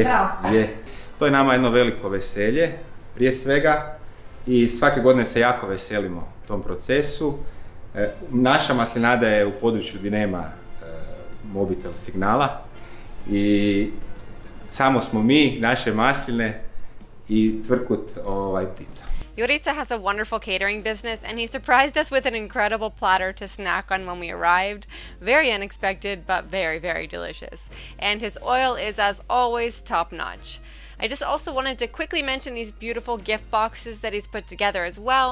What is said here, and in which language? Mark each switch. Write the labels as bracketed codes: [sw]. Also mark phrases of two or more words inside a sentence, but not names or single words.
[hr] To je nama jedno veliko veselje, prije svega, i svake godine se jako veselimo tom procesu. Naša maslinada je u području gdje nema mobitel signala i samo smo mi, naše masline i cvrkut ptica. [en] Jurica has a wonderful catering business, and he surprised us with an incredible platter to snack on when we arrived. Very unexpected, but very, very delicious. And his oil is, as always, top-notch. I just also wanted to quickly mention these beautiful gift boxes that he's put together as well.